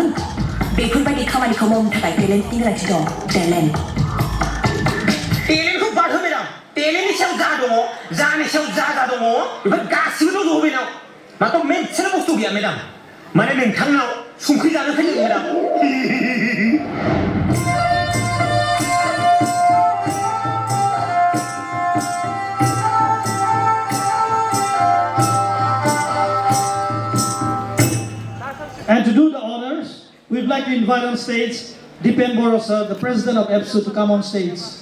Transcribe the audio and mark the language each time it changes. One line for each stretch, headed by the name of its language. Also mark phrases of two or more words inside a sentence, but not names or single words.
Bodo: बेफोरबायदि खामानिखौ मावनो थाखाय टेलेन्टनि गोनांथि दं। टेलेन्टखौ बारहो मेडाम। टेलेन्टनि सायाव जा दङ, जानि सायाव जा दङ बेफोर गासिबो दंजोबो बेनाव। माथो मोनसेल' बुस्थु गैया मेडाम। माने नोंथांनाव संख्रि जानो फैदों मेडाम।
English: And to do the honors, we'd like to invite on stage Dipen Borosa, the president of EPSU, to come on stage.